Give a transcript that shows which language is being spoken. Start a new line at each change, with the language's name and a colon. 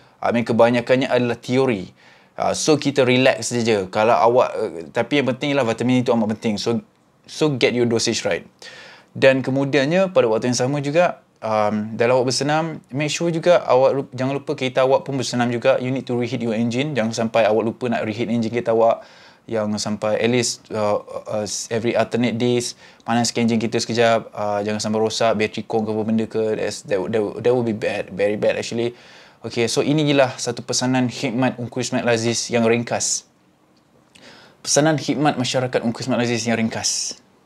English: I mean,
Malay: kebanyakannya adalah teori. So kita relax saja. Kalau awak tapi yang penting ialah vitamin itu amat penting.
English: So get your dosage right.
Malay: Dan kemudiannya pada waktu yang sama juga, dalam awak bersenam, make sure juga awak jangan lupa kereta awak pun bersenam juga.
English: You need to reheat your engine.
Malay: Jangan sampai awak lupa nak reheat engine kereta awak, yang sampai
English: at least every alternate days
Malay: panaskan engine kita sekejap. Jangan sampai rosak bateri kong ke apa benda ke.
English: That will be bad, very bad actually.
Malay: Okay, so inilah satu pesanan khidmat Ungku Ismail Aziz yang ringkas. Pesanan khidmat masyarakat Ungku Ismail Aziz yang ringkas.